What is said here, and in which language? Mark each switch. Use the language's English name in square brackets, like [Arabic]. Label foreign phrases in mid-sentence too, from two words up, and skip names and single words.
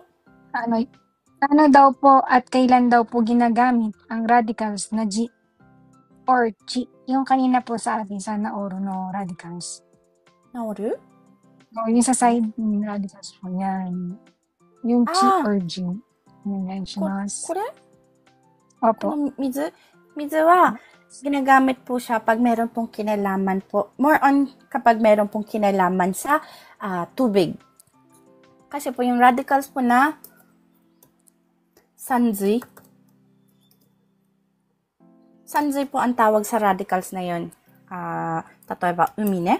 [Filipino] Ano, ano daw po at kailan daw po ginagamit ang radicals na G or chi? Yung kanina po sa atin sa naoru no radicals. Naoru? O yung sa side radicals po yan. Yung chi Ah, or G. Mentionas. [Japanese] これ [Filipino] Opo. [Japanese] この水は [Filipino] ginagamit po siya pag meron pong kinalaman po. More on kapag meron pong kinalaman sa tubig. Kasi po yung radicals po na sanzui. Sanzui po ang tawag sa radicals na yun. [Japanese] 例えば、海ね.